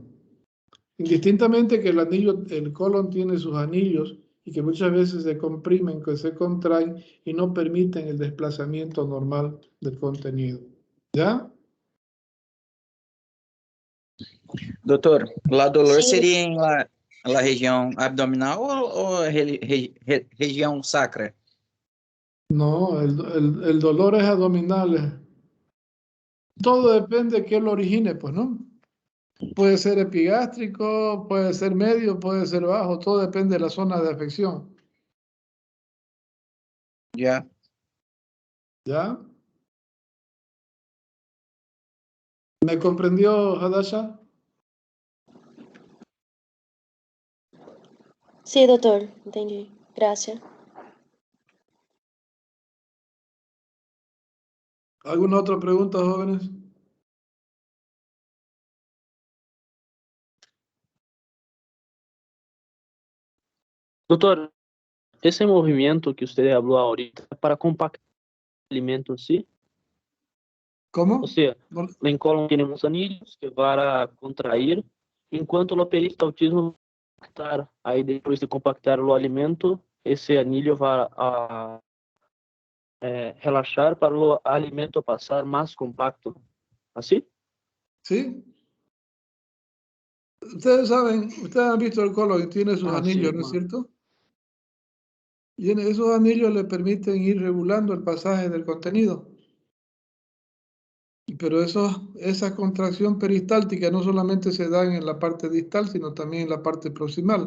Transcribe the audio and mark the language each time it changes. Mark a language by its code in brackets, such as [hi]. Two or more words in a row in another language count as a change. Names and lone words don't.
[es] Indistintamente que el colon tiene sus anillos y que muchas veces se comprimen, que se contraen y no permiten el desplazamiento normal del contenido. ¿Ya? Doutor, la dolor Sí. [pt] seria em la região abdominal ou região sacra? [es] No, el dolor es abdominal. Todo depende de qué lo origine, pues, ¿no? Puede ser epigástrico, puede ser medio, puede ser bajo, todo depende de la zona de afección. Ya. ¿Ya? ¿Me comprendió, Hadasha? Sí, doctor, entendí. Gracias. ¿Alguna otra pregunta, jóvenes? [pt] Doutor, esse movimento que você falou ahorita é para compactar o alimento [es] en sí. ¿Cómo? O sea, No- en colon tenemos anillos que van a contrair, [pt] enquanto o peristaltismo [es] va a compactar. [pt] Aí depois de compactar o alimento, esse anillo vai a relaxar para o alimento passar mais compacto. [es] ¿Así? ¿Sí? Ustedes han visto el colon que tiene sus anillos, Sí, ¿no es cierto? Y en esos anillos le permiten ir regulando el pasaje del contenido. Pero esa contracción peristáltica no solamente se da en la parte distal, sino también en la parte proximal.